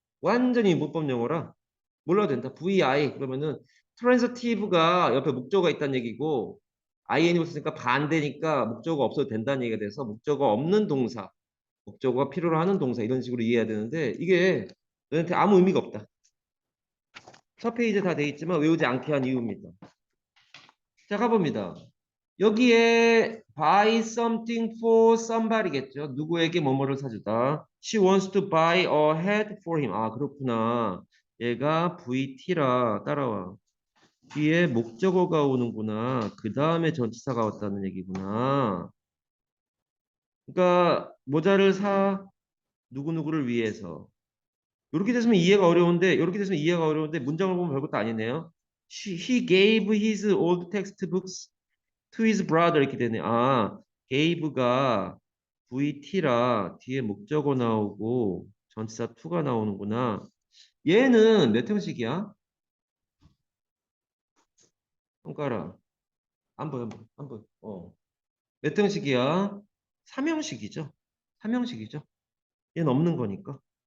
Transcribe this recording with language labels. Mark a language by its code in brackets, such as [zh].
[ko] 완전히 문법 용어라. 몰라도 된다. VI 그러면은 트랜서티브가 옆에 목적어가 있다는 얘기고 IN이 없으니까 반대니까 목적어가 없어도 된다는 얘기가 돼서 목적어 없는 동사, 목적어가 필요로 하는 동사 이런 식으로 이해해야 되는데 이게 너한테 아무 의미가 없다. 첫 페이지에 다 돼 있지만 외우지 않게 한 이유입니다. 자, 가봅니다. 여기에 [en] buy something for somebody [ko] 겠죠. 누구에게 뭐뭐를 사주다. [en] She wants to buy a hat for him. [ko] 아, 그렇구나. 얘가 VT라 따라와. 뒤에 목적어가 오는구나. 그 다음에 전치사가 왔다는 얘기구나. 그러니까 모자를 사 누구누구를 위해서. 이렇게 됐으면 이해가 어려운데 이렇게 됐으면 이해가 어려운데 문장을 보면 별것도 아니네요. [en] He gave his old textbooks to his brother [ko] 이렇게 되네. 아, gave가 VT라 뒤에 목적어 나오고 전치사 to가 나오는구나. 얘는 몇 형식이야? 손가락. 안 보여, 안 보여. 몇 형식이야? 3형식이죠. 3형식이죠. 얘는 없는 거니까.